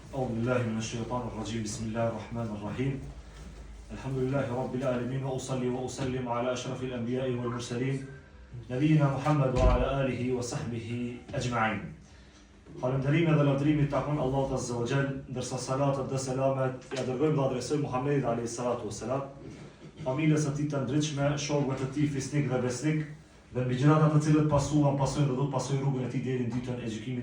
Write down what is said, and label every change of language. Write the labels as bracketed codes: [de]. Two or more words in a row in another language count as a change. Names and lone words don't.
[ar] أعوذ بالله من الشيطان الرجيم بسم الله الرحمن الرحيم الحمد لله رب العالمين وأصلي وأسلم على أشرف الأنبياء والمرسلين نبينا محمد وعلى آله وصحبه أجمعين. [sq] Falëndërimi dhe lavdërimi takon Allahut [ar] عز وجل, [sq] ndërsa salatat dhe selamet ja dërgojmë dhe adresojmë Muhammedit [ar] عليه الصلاة والسلام, [sq] familjes së tij të ndritshme, shokëve të tij fisnik dhe besnik, dhe mbi gjithë ata të cilët pasojnë dhe do të pasojnë rrugën e tij deri në ditën e gjykimit.